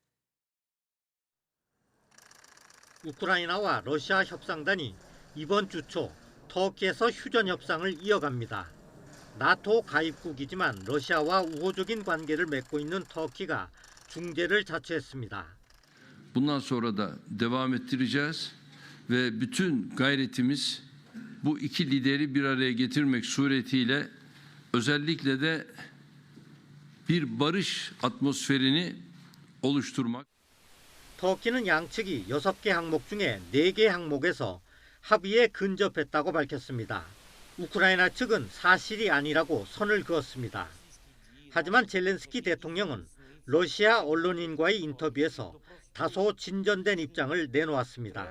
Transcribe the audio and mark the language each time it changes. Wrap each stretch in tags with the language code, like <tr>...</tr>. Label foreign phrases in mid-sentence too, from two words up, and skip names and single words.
<ko>우크라이나와 러시아 협상단이 이번 주 초 터키에서 휴전 협상을 이어갑니다. 나토 가입국이지만 러시아와 우호적인 관계를 맺고 있는 터키가 중재를 자처했습니다.</ko> <tr>Bundan sonra da devam ettireceğiz ve bütün gayretimiz bu iki lideri bir araya getirmek suretiyle özellikle de bir barış atmosferini oluşturmak.</tr> <ko>터키는 양측이 6개 항목 중에 4개 항목에서 합의에 근접했다고 밝혔습니다. 우크라이나 측은 사실이 아니라고 선을 그었습니다. 하지만 젤렌스키 대통령은 러시아 언론인과의 인터뷰에서 다소 진전된 입장을 내놓았습니다.</ko>